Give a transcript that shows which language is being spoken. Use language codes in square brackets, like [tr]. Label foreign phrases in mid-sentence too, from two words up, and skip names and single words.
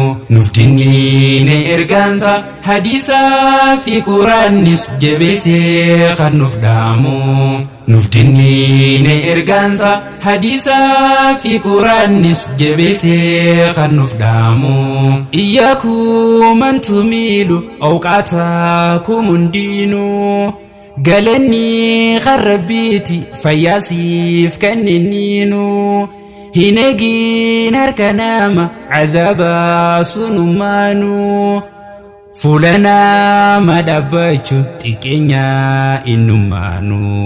[om] Nuuf dinniin ergaansa, hadiisaa fi Quraannis jabeessee kan nuuf dhaamu. Nuuf dinniin ergaansa, hadiisaa fi Quraannis jabeessee kan nuuf dhaamu. [ar] إياكم أن تميلوا أوقاتكم hundiinuu. [om] Galanni kan Rabbiiti fayyaa siif kenninniinu. Hin eegin harka nama cadaaba sunummaanu. Fuula nama dhaabbachuun xiqqeenya innummaanu.